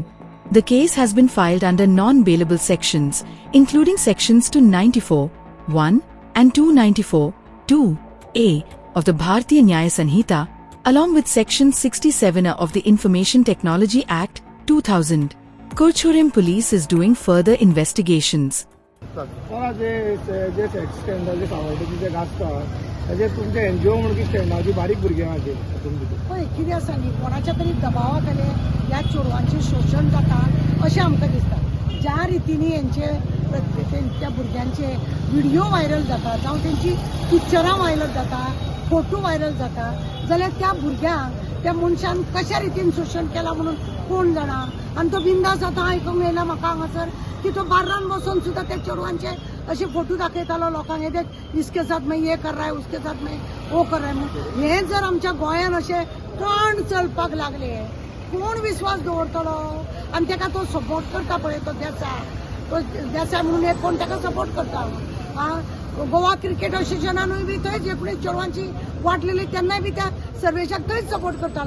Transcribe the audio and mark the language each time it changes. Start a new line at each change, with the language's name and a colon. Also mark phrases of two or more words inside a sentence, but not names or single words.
English: The case has been filed under non-bailable sections, including sections 294(1) and 294(2)(a) of the Bharatiya Nyaya Sanhita, along with section 67 of the Information Technology Act, 2000. Kurchorim police is doing further investigations.
Konkani: कितें आसा न्ही कोणाच्या तरी दबावा खाली ह्या चेडवांचें शोषण जाता अशें आमकां दिसता. ज्या रितीनी त्या भुरग्यांचे
English: video viral
Konkani: जाता जावं तेंची पिक्चरां व्हायरल जाता,
English: photo viral
Konkani: जाता, जाल्यार त्या भुरग्यांक त्या मनशान कशा रितीन शोषण केला म्हणून कोण जाणा. आणि तो बिंदास आता आयकूंक येयला म्हाका हांगासर की तो बार्रान बसून सुद्धा त्या चेडवांचे असे फोटो दाखयतालो लोकांक.
Hindi: हे देख इसके साथ में ये कर रहा है, उसके साथ में वो कर रहा है.
Konkani: हे जर आमच्या गोंयान असे ट्रेंड चलपाक लागले कोण विश्वास दवरतलो. आणि ताका तो सपोर्ट करता पळय तो देसाय म्हणून एक कोण ताका सपोर्ट करता. गोवा क्रिकेट असोसिएशनानूय बी थंय जे कोणी चेडवांची वाटलेली तेन्नाय बी त्या सर्वेशाक थंयच सपोर्ट करतालो.